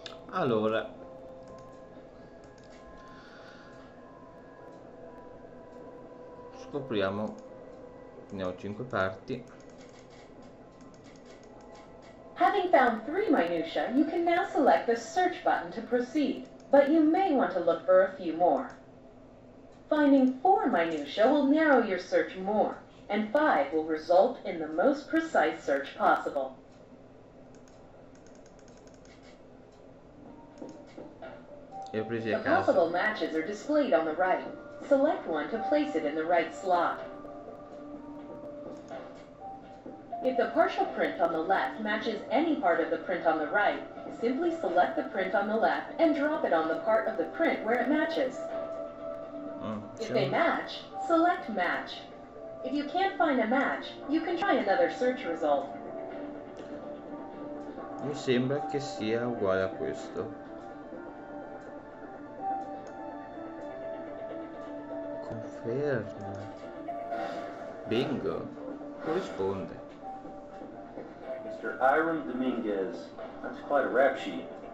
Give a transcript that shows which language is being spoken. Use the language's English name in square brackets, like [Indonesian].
[Italian] Allora, scopriamo, ne ho 5 parti. [English] Having found 3 minutia, you can now select the search button to proceed, but you may want to look for a few more. Finding 4 minutia will narrow your search more, and 5 will result in the most precise search possible. [Italian] E ho presi a [English] The [Italian] caso. [English] possible matches are displayed on the right. Select one to place it in the right slot. If the partial print on the left matches any part of the print on the right, simply select the print on the left and drop it on the part of the print where it matches. If they match, select match. If you can't find a match, you can try another search result. [Italian] Mi sembra che sia uguale a questo. Conferma. Bingo. Corrisponde. [English] Mr. Hiram Dominguez. That's quite a rap sheet.